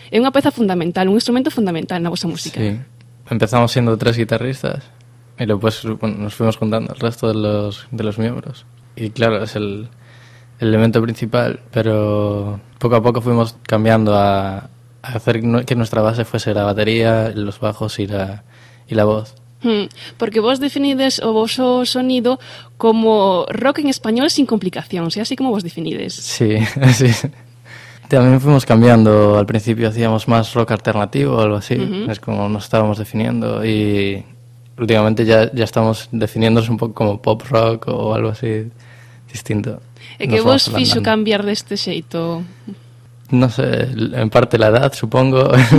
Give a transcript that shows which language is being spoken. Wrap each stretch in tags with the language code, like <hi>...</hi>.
<gl>É unha peza fundamental, un instrumento fundamental na vosa música. Sí. Empezamos sendo tres guitarristas e depois,</gl> <es>bueno, nos fuimos contando el resto de los miembros. E claro, es el elemento principal, pero poco a poco fuimos cambiando a hacer que nuestra base fuese la batería, los bajos y la voz.</es> <gl>Porque vos definides o voso sonido como rock en español sin complicacións, ¿sí? Así como vos definides. Sí, así.</gl> <es>También fuimos cambiando, al principio hacíamos más rock alternativo o algo así, es como nos estábamos definiendo y últimamente ya estamos definiéndonos un poco como pop rock o algo así distinto.</es> <gl>¿E que vos fixo cambiar deste xeito?</gl> <es>No sé, en parte la edad, supongo.</es>